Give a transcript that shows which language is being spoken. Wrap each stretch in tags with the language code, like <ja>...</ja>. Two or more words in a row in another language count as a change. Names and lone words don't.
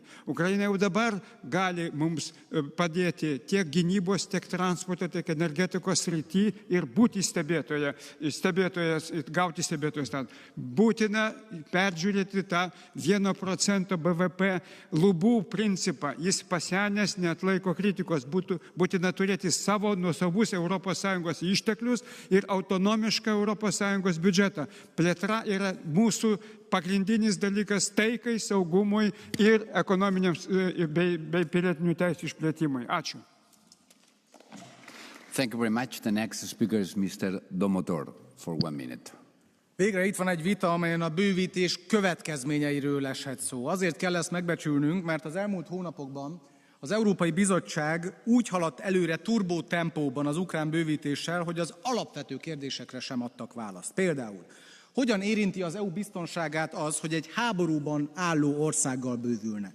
<lt>Ukraina jau dabar gali mums padėti tiek gynybos, tiek transporto, tiek energetikos srity ir būti stebėtojas, gauti stebėtojų statusą. Būtina peržiūrėti tą 1% BVP lubų principą. Jis pasenęs, neatlaiko kritikos. Būtina turėti savo nuosavus ES išteklius ir autonomišką ES biudžetą. Plėtra yra mūsų pagrindinis dalykas taikai, saugumui ir ekonominiams bei pilietinių teisų išplėtimui. Ačiū.</lt> <en>Thank you very much. The next speaker is Mr. Domotor for 1 minute.</en> <hu>Végre itt van egy vita, amelyen a bővítés következményeiről eshet szó. Azért kell ezt megbecsülnünk, mert az elmúlt hónapokban az Európai Bizottság úgy haladt előre turbótempóban az ukrán bővítéssel, hogy az alapvető kérdésekre sem adtak választ. Például, hogyan érinti az EU biztonságát az, hogy egy háborúban álló országgal bővülne?</hu>